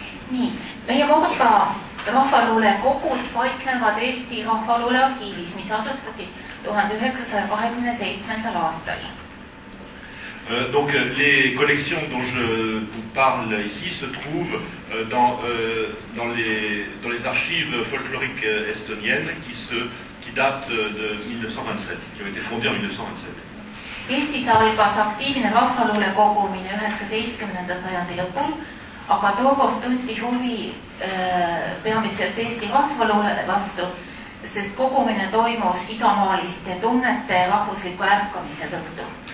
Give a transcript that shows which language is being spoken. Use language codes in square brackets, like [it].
[et] Nii, meie Mordva rahvaluule kogud paiknevad Eesti rahvaluule arhiivis, mis asutati 1927. aastal. [fr] Donc les collections dont je vous parle ici se trouvent dans les archives folkloriques estoniennes qui datent de 1927, qui ont été fondées en 1927. [et] Eestis algas aktiivne rahvaluule kogumine 19. sajandi lõpul, aga tookord tunti huvi peamiselt Eesti rahvaluule vastu, sest kogumine toimus isamaaliste tunnete rahvusliku ärkamise tõttu.